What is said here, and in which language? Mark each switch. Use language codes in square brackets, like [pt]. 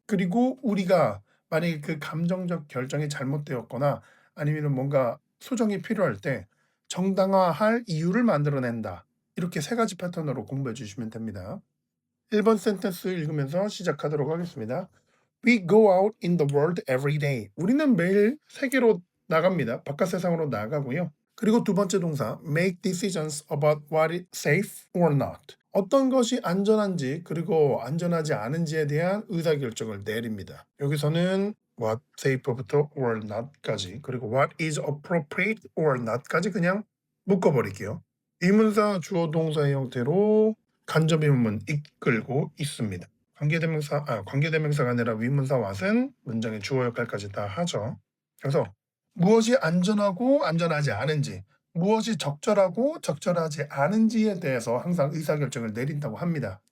[ko] 그리고 우리가 만약에 그 감정적 결정이 잘못되었거나 아니면 뭔가 수정이 필요할 때 정당화할 이유를 만들어낸다. 이렇게 세 가지 패턴으로 공부해 주시면 됩니다. 1번 센텐스 읽으면서 시작하도록 하겠습니다. [en] We go out in the world every day. [ko] 우리는 매일 세계로 나갑니다. 바깥 세상으로 나가고요. 그리고 두 번째 동사 [en] make decisions about what is safe or not. [ko] 어떤 것이 안전한지 그리고 안전하지 않은지에 대한 의사결정을 내립니다. 여기서는 what safe부터 or not까지 그리고 [en] what is appropriate or not [ko] 까지 그냥 묶어버릴게요. 의문사 주어 동사의 형태로 간접의문문 이끌고 있습니다. 관계대명사가 아니라 위문사 what은 문장의 주어 역할까지 다 하죠. 그래서 무엇이 안전하고 안전하지 않은지, 무엇이 적절하고 적절하지 않은지에 대해서 항상 의사결정을 내린다고 합니다.